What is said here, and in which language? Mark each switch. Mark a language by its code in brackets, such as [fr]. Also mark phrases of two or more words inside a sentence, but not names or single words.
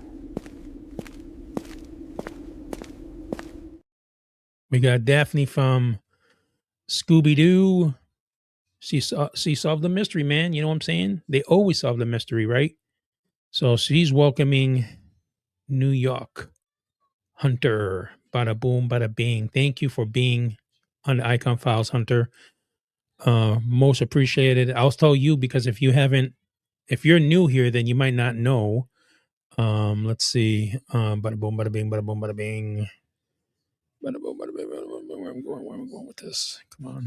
[en] We got Daphne from Scooby Doo. She solved the mystery, man. You know what I'm saying? They always solve the mystery, right? So she's welcoming New York Hunter. Bada boom, bada bing. Thank you for being on the Icon Files, Hunter. Most appreciated. I'll tell you because if you're new here, then you might not know. Let's see. Bada boom, bada bing, bada boom, bada bing. Bada boom, bada bing, bada boom, where am I going with this? Come on.